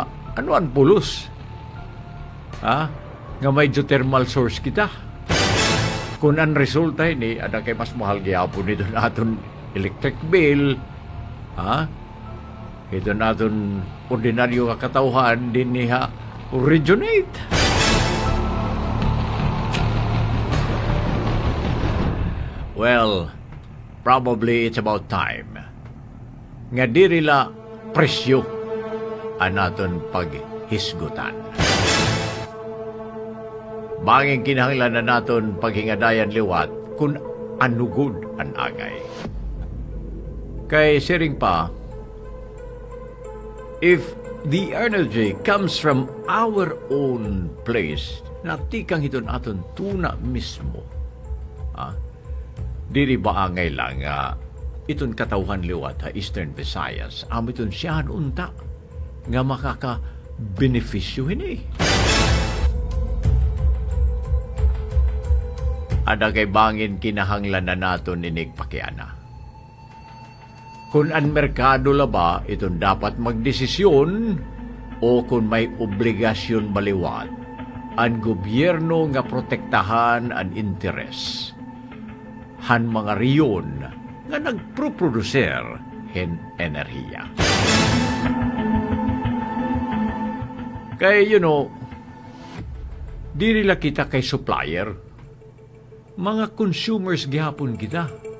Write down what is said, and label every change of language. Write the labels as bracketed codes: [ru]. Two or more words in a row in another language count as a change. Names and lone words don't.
[war] Ano ang pulos? Ha? Nga may geothermal source kita. Kung ang resulta ini, ada kay mas mahal gyapon nito na aton [en] electric bill. [war] Ha? Ito na aton ordinaryo nga katawhan din niya originate. [en] Well, probably it's about time. [war] Nga dirila presyo ang aton paghisgutan. Banging kinahanglan na naton paghingadayan liwat kung anugod ang agay. Kay siring pa, [en] if the energy comes from our own place, [war] natikang hiton aton tuna mismo, diri ba angay lang iton katawhan liwat ha Eastern Visayas, iton siyahan unta nga makaka-benepisyo Ada kay bangin kinahanglan na naton inig pakiana. Kung ang merkado laba, iton dapat magdesisyon o kung may obligasyon maliwat, ang gobyerno nga protektahan ang interes han mga riyon nga nagproproducer hen enerhiya. Kaya diri la kita kay supplier, mga consumers gihapon kita.